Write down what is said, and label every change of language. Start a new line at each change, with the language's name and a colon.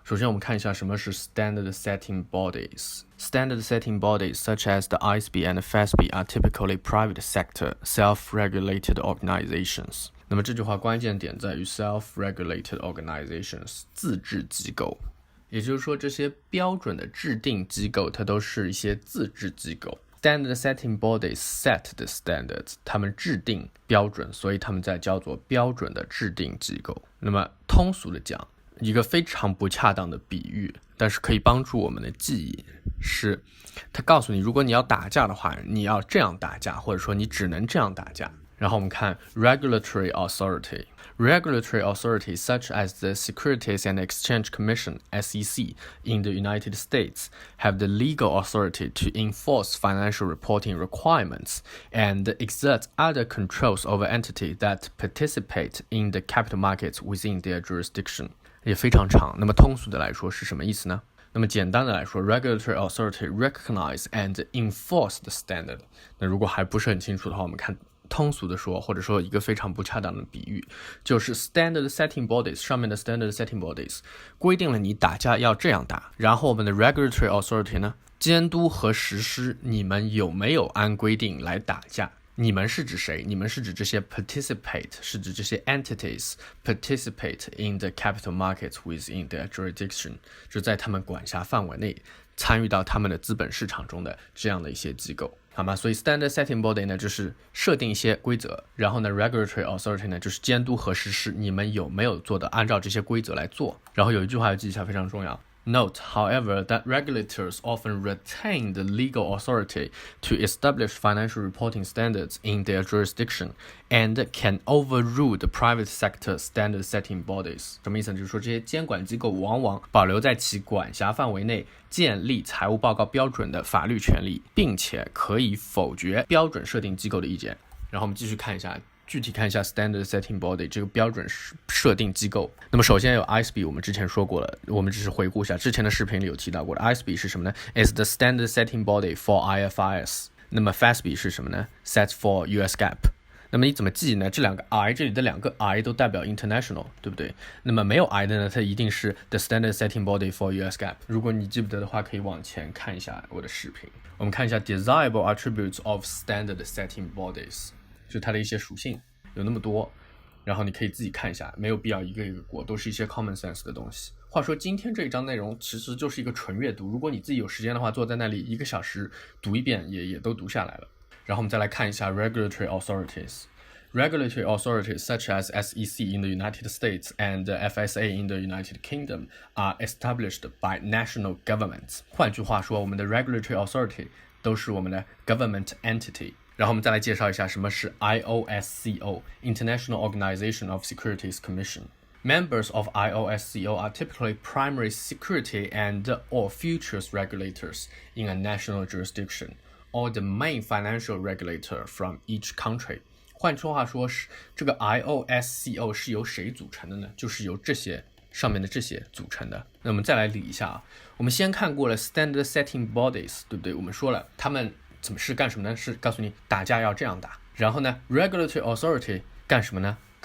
Chinese: 首先我们看一下什么是 standard setting bodies.
English: Standard setting bodies such as the ISB and FASB are typically private sector, self-regulated organizations.
Chinese: 那么这句话关键点在于 self-regulated organizations 自治机构，也就是说这些标准的制定机构它都是一些自治机构。
English: Standard setting bodies set the standards，
Chinese: 他们制定标准，所以他们在叫做标准的制定机构。那么通俗的讲，一个非常不恰当的比喻，但是可以帮助我们的记忆，是他告诉你，如果你要打架的话，你要这样打架，或者说你只能这样打架。然后我们看 regulatory authority.
English: Regulatory authorities such as the Securities and Exchange Commission (SEC) in the United States have the legal authority to enforce financial reporting requirements and exert other controls over entities that participate in the capital markets within their jurisdiction.
Chinese: 也非常长，那么通俗的来说是什么意思呢？那么简单的来说
English: regulatory authority recognize and enforce the standard.
Chinese: 那如果还不是很清楚的话，我们看通俗的说，或者说一个非常不恰当的比喻，就是 standard setting bodies 上面的 standard setting bodies 规定了你打架要这样打，然后我们的 regulatory authority 呢，监督和实施你们有没有按规定来打架。你们是指谁？你们是指这些 participate， 是指这些
English: entities participate in the capital markets within their jurisdiction，
Chinese: 就在他们管辖范围内参与到他们的资本市场中的这样的一些机构，好吗？所以 standard setting body 呢，就是设定一些规则，然后呢 regulatory authority 呢，就是监督和实施你们有没有做的按照这些规则来做。然后有一句话要记一下，非常重要。
English: Note, however, that regulators often retain the legal authority to establish financial reporting standards in their jurisdiction and can overrule the private sector standard setting bodies.
Chinese: 什么意思呢？就是说这些监管机构往往保留在其管辖范围内建立财务报告标准的法律权利，并且可以否决标准设定机构的意见。然后我们继续看一下。具体看一下 standard setting body 这个标准设定机构。那么首先有 ISB， 我们之前说过了，我们只是回顾一下之前的视频里有提到过的。
English: ISB
Chinese: 是什么呢？
English: is the standard setting body for IFRS。
Chinese: 那么 FASB 是什么呢？
English: sets for US GAAP。
Chinese: 那么你怎么记呢？这两个 I， 这里的两个 I 都代表 international， 对不对？那么没有 I 的呢，它一定是
English: the standard setting body for US GAAP。
Chinese: 如果你记不得的话，可以往前看一下我的视频。我们看一下
English: desirable attributes of standard setting bodies，
Chinese: 就它的一些属性有那么多，然后你可以自己看一下，没有必要一个一个过，都是一些 common sense 的东西。话说今天这一章内容其实就是一个纯阅读，如果你自己有时间的话，坐在那里1个小时读一遍也都读下来了。然后我们再来看一下 regulatory authorities.
English: Regulatory authorities such as SEC in the United States and FSA in the United Kingdom are established by national governments.
Chinese: 换句话说，我们的 regulatory authority 都是我们的 government entity。然后我们再来介绍一下什么是 IOSCO International Organization of Securities Commission.
English: Members of IOSCO are typically primary security and or futures regulators in a national jurisdiction, or the main financial regulator from each country.
Chinese: 换句话说，这个 IOSCO 是由谁组成的呢？就是由这些上面的这些组成的。那我们再来理一下啊，我们先看过了 standard setting bodies， 对不对？我们说了他们怎么是干什么呢？是告诉你打架要这样打。然后呢 regulatory authority 干什么呢？